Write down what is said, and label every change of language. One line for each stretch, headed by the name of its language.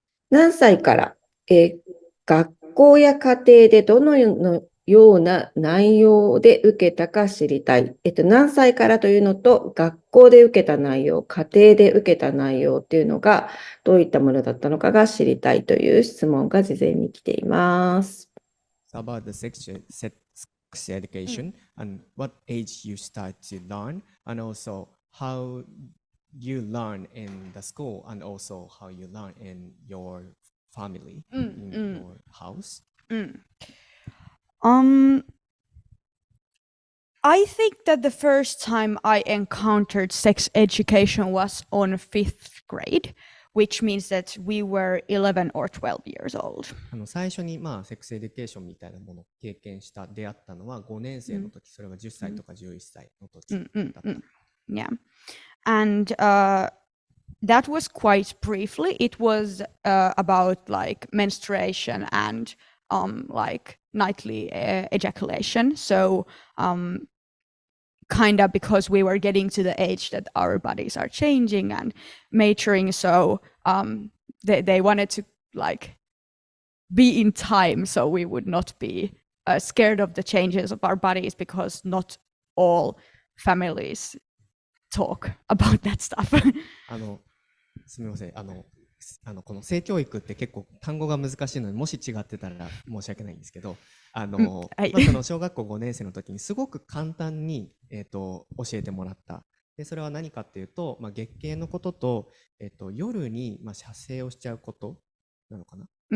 Japanese: 何歳から、学校や家庭でどのよような内容で受けたか知りたい。何歳からというのと、学校で受けた内容、家庭で受けた内容っていうのが、どういったものだったのかが知りたいという質問が事前に来ています。
English: So about the sex education and what age you start to learn, and also how you learn in the school, and also how you learn in your family, in your house. I think that the first time I encountered sex education was on 5th grade, which means that we were 11 or 12 years old.
Japanese: 最初にセックスエデュケーションみたいなものを経験した出会ったのは5年生の時、それは10歳とか11歳の時だった。
English: Yeah. And that was quite briefly. It was about like menstruation and like nightly ejaculation. So kind of because we were getting to the age that our bodies are changing and maturing, so they wanted to like be in time, so we would not be scared of the changes of our bodies, because not all families talk about that stuff.
Japanese: すみません、この性教育って結構単語が難しいので、もし違ってたら申し訳ないんですけど、その小学校5年生の時にすごく簡単に、教えてもらった。でそれは何かっていうと、月経のことと、夜に、射精をしちゃうことなのかな。